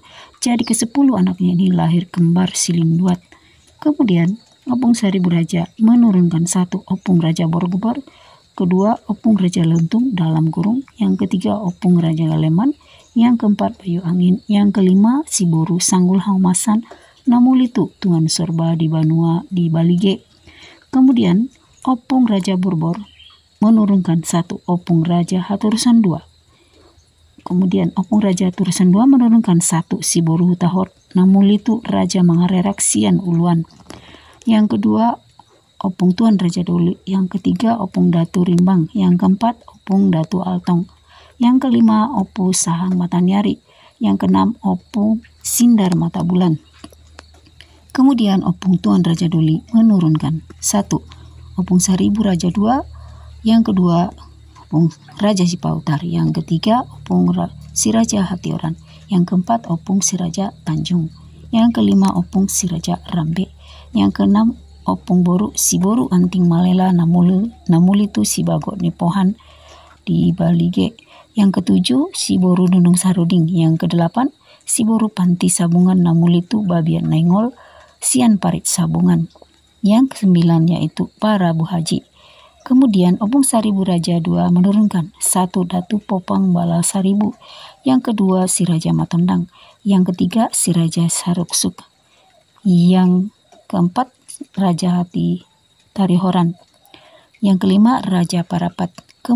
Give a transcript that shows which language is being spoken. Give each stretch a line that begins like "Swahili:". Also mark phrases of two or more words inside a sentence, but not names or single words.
Indonesian: Jadi ke-10 anaknya ini lahir kembar siling duat. Kemudian Opung Saribu Raja menurunkan 1 Opung Raja Borobudur, kedua Opung Raja Lentung dalam kurung, yang ketiga Opung Raja Galeman, yang keempat Bayu Angin, yang kelima si Boru Sanggul Haumasan Namulitu Tuan Sorba di Banua di Balige. Kemudian Opung Raja Burbor menurunkan 1 Opung Raja Haturusan 2. Kemudian Opung Raja Haturusan 2 menurunkan 1 si Boru Hutahor Namulitu Raja Mangarerak Sian Uluan. Yang kedua Opung Tuan Raja Doli, yang ketiga Opung Datu Rimbang, yang keempat Opung Datu Altong, yang kelima Opung Sahang Matanyari, yang keenam Opung Sindar Mata Bulan. Kemudian Opung Tuan Raja Doli menurunkan 1 Opung Saribu Raja 2, yang kedua Opung Raja Sipautar, yang ketiga Opung Si Raja Hatioran, yang keempat Opung Si Raja Tanjung, yang kelima Opung Si Raja Rambe, yang keenam Opung Boru si Boru Anting Malela Namulitu si Bagot Nipohan di Balige, yang ketujuh si Boru Nunung Saruding, yang kedelapan si Boru Panti Sabungan Namulitu Babian Naingol Sian Parit Sabungan, yang kesembilan yaitu para Bu Haji. Kemudian Opung Saribu Raja 2 menurunkan 1 Datu Popang Bala Saribu, yang kedua si Raja Matondang, yang ketiga si Raja Saruksuk, yang keempat Raja Hati Tarihoran, yang kelima Raja Parapat.